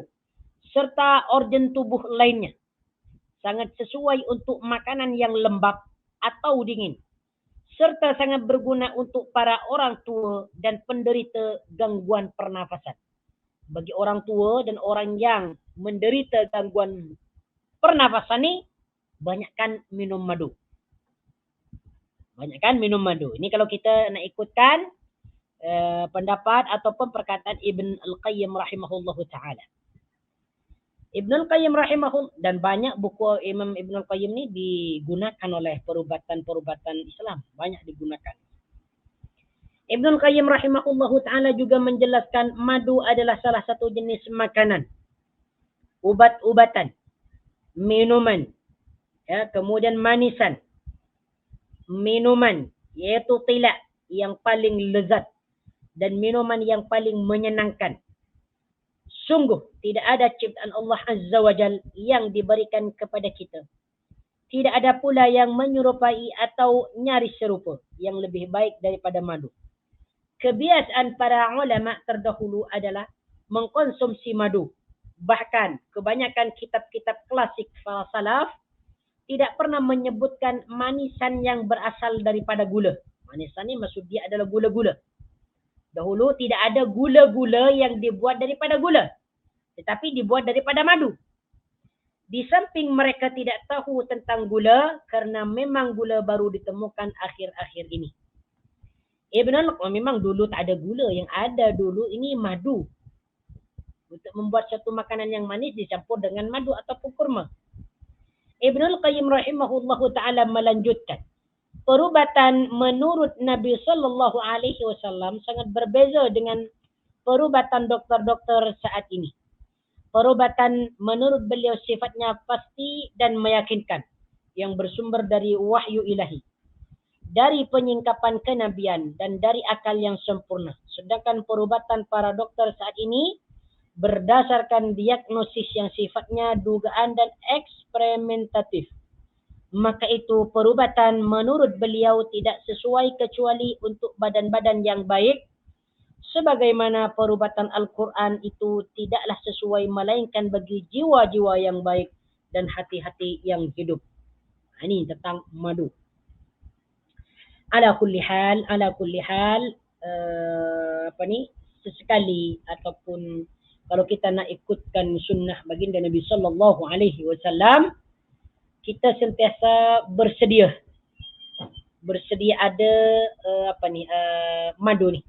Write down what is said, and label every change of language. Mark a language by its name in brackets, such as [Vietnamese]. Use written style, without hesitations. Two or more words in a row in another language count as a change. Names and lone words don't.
[Malay] Serta organ tubuh lainnya. Sangat sesuai untuk makanan yang lembab atau dingin. Serta sangat berguna untuk para orang tua dan penderita gangguan pernafasan. Bagi orang tua dan orang yang menderita gangguan pernafasan ni, banyakkan minum madu. Ini kalau kita nak ikutkan pendapat ataupun perkataan Ibn Al-Qayyim [Arabic] rahimahullahu ta'ala. [Malay] Ibn Al-Qayyim dan banyak buku Imam Ibn Al-Qayyim ni digunakan oleh perubatan Islam. Banyak digunakan. Ibn Al-Qayyim [Arabic] rahimahullahu ta'ala [Malay] juga menjelaskan madu adalah salah satu jenis makanan, ubat-ubatan, minuman, ya, kemudian manisan, minuman iaitu tilak yang paling lezat dan minuman yang paling menyenangkan. Sungguh tidak ada ciptaan Allah [Arabic] Azza wa Jal [Malay] yang diberikan kepada kita. Tidak ada pula yang menyerupai atau nyaris serupa yang lebih baik daripada madu. Kebiasaan para ulama terdahulu adalah mengkonsumsi madu. Bahkan kebanyakan kitab-kitab klasik para salaf tidak pernah menyebutkan manisan yang berasal daripada gula. Manisah ni maksud dia adalah gula-gula. Dahulu tidak ada gula-gula yang dibuat daripada gula, tetapi dibuat daripada madu. Di samping mereka tidak tahu tentang gula kerana memang gula baru ditemukan akhir-akhir ini. Ibn al-Qayyim memang dulu tak ada gula, yang ada dulu ini madu. Untuk membuat satu makanan yang manis dicampur dengan madu ataupun kurma. Ibn al-Qayyim [Arabic] rahimahullahu ta'ala [Malay] melanjutkan. Perubatan menurut Nabi [Arabic] sallallahu alaihi wasallam [Malay] sangat berbeza dengan perubatan doktor-doktor saat ini. Perubatan menurut beliau sifatnya pasti dan meyakinkan, yang bersumber dari wahyu ilahi, dari penyingkapan kenabian dan dari akal yang sempurna. Sedangkan perubatan para doktor saat ini berdasarkan diagnosis yang sifatnya dugaan dan eksperimentatif. Maka itu perubatan menurut beliau tidak sesuai kecuali untuk badan-badan yang baik, sebagaimana perubatan Al-Quran itu tidaklah sesuai melainkan bagi jiwa-jiwa yang baik dan hati-hati yang hidup. Ini tentang madu. [Arabic] Ala kulli hal, [Malay] sesekali ataupun kalau kita nak ikutkan sunnah baginda Nabi [Arabic] sallallahu alaihi wasallam, [Malay] kita sentiasa bersedia ada madu ni.